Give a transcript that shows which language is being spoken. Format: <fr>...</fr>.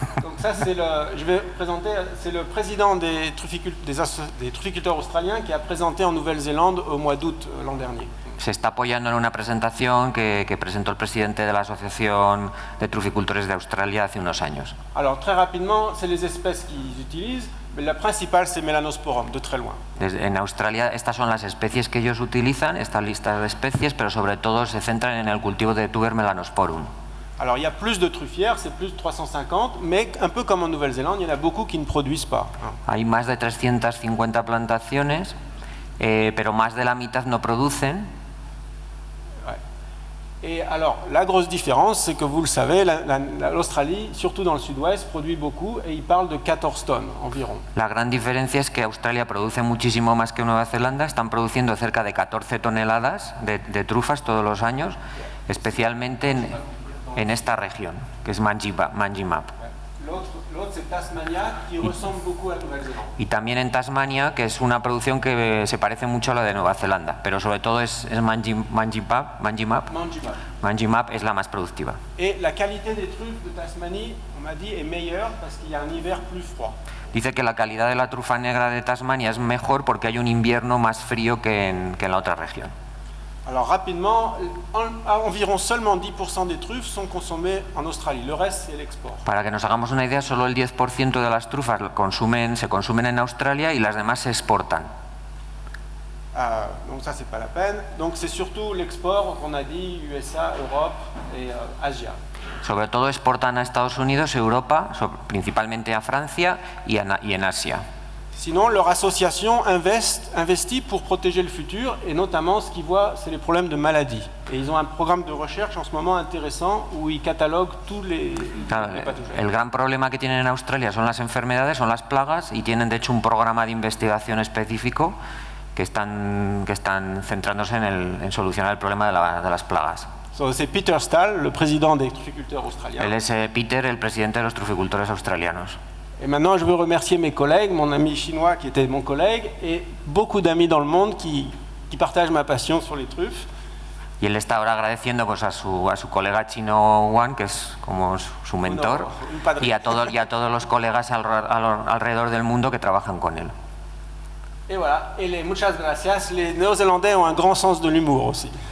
<fr>Donc ça, je vais présenter, c'est le président des trufficulteurs australiens qui a présenté en Nouvelle-Zélande au mois d'août l'an dernier.</fr> <es>Se está apoyando en una presentación que presentó el presidente de la Asociación de Truficultores de Australia hace unos años.</es> <fr>Alors très rapidement, c'est les espèces qu'ils utilisent, mais la principale c'est Melanosporum, de très loin.</fr> <es>En Australia estas son las especies que ellos utilizan, esta lista de especies, pero sobre todo se centran en el cultivo de Tuber melanosporum.</es> <fr>Alors il y a plus de truffières, c'est plus de 350, mais un peu comme en Nouvelle-Zélande, il y en a beaucoup qui ne produisent pas.</fr> <es>Hay más de 350 plantaciones, pero más de la mitad no producen.</es> <fr>Et alors, la grosse différence, c'est que vous le savez, l'Australie, surtout dans le sud-ouest, produit beaucoup et il parle de 14 tonnes environ.</fr> <es>La gran diferencia es que Australia produce muchísimo más que Nueva Zelanda, están produciendo cerca de 14 toneladas de trufas todos los años, especialmente en esta región, que es Manjimap.</es> <fr>L'autre, c'est Tasmania, qui ressemble beaucoup à Nouvelle-Zélande.</fr> <es>Y también en Tasmania, que es una producción que se parece mucho a la de Nueva Zelanda, pero sobre todo es Manjimap. Manjimap es la más productiva.</es> <fr>Et la qualité des truffes de Tasmanie, on m'a dit, est meilleure parce qu'il y a un hiver plus froid.</fr> <es>Dice que la calidad de la trufa negra de Tasmania es mejor porque hay un invierno más frío que en la otra región.</es> <fr>Alors rapidement, environ seulement 10% des truffes sont consommées en Australie. Le reste, c'est l'export.</fr> <es>Para que nos hagamos una idea, solo el 10% de las trufas se consumen en Australia y las demás se exportan.</es> <fr>Donc ça, c'est pas la peine. Donc c'est surtout l'export qu'on a dit USA, Europe et Asia.</fr> <es>Sobre todo exportan a Estados Unidos, Europa, principalmente a Francia y en Asia.</es> <fr>Sinon, leur association investit pour protéger le futur, et notamment ce qu'ils voient, c'est les problèmes de maladies. Et ils ont un programme de recherche en ce moment intéressant où ils cataloguent tous les pathogènes.</fr> <es>El gran problema que tienen en Australia son las enfermedades, son las plagas, y tienen de hecho un programa de investigación específico que están centrándose en solucionar el problema de las plagas.</es> <fr>C'est Peter Stahl, le président des trufficulteurs australiens.</fr> <es>Él es Peter, el presidente de los truficultores australianos.</es> <fr>Et maintenant, je veux remercier mes collègues, mon ami chinois qui était mon collègue, et beaucoup d'amis dans le monde qui partagent ma passion sur les truffes.</fr> <es>Y él está ahora agradeciendo pues, a su colega chino Juan, que es como su mentor, y a todos los colegas alrededor del mundo que trabajan con él.</es> <fr>Et voilà,</fr> <es>muchas gracias.</es> <fr>Les Néo-Zélandais ont un grand sens de l'humour aussi.</fr>